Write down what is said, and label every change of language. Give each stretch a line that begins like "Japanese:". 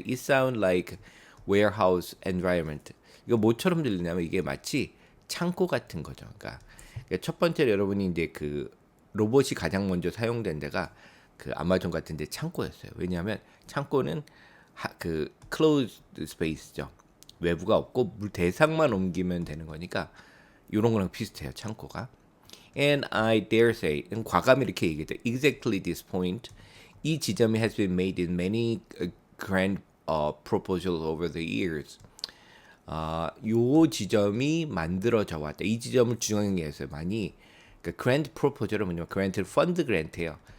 English: It sounds like warehouse environment.
Korean: 이거 뭐처럼 들리냐면 이게 마치 창고 같은 거죠. 그러니까 첫 번째로 여러분이 이제 그 로봇이 가장 먼저 사용된 데가 그 아마존 같은 데 창고였어요. 왜냐하면 창고는 그 closed space죠. 외부가 없고 물 대상만 옮기면 되는 거니까 이런 거랑 비슷해요. 창고가.
English: And I dare say,
Korean: 과감히 이렇게 얘기했죠.
English: Exactly this point,
Korean: 이 지점이
English: has been made in many grand proposals over the years.
Korean: 요 지점이 만들어져 왔다. 이 지점을 중앙에서 많이 그러니까 grant proposal은 뭐냐면 grant fund grant예요.